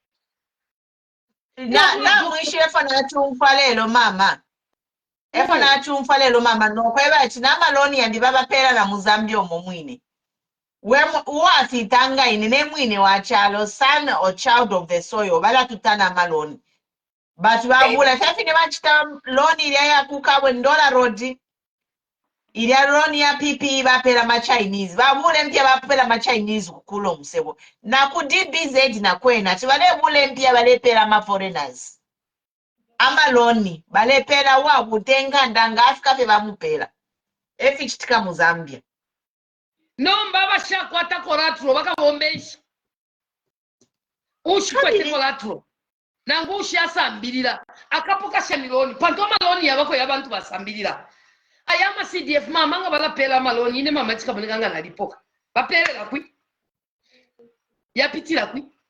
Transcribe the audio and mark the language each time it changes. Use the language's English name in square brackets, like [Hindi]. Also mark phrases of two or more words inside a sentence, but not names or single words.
[Bemba] na mwisho efana tumfalelo mama efana chumfalelo mama no kweba china maloni yandi baba pera na Muzambia omumwine we wasi tanga ine mwine wa chalo [English] son or child of the soil [Bemba] bala tutana maloni but babula safi ne bachita loni ile ya kukabwe ndola road ile loni ya PP bapera ma Chinese babule mpya bapera ma Chinese kukulo Musebo na ku DBZ na kwena tibale bule mpya bale pera ma foreigners amaloni balepela wa kutenga ndanga afika fe bamupela efichitika mu Zambia nomba bashakwata koratro bakabombeshi ushikwete koratro nangu ushasambirira akapoka shamiloni panto maloni yabako yabantu basambirira ayama CDF mama nga balapela maloni ine mama chikabonekanga nalipoka bapelela kwi yapitira kwi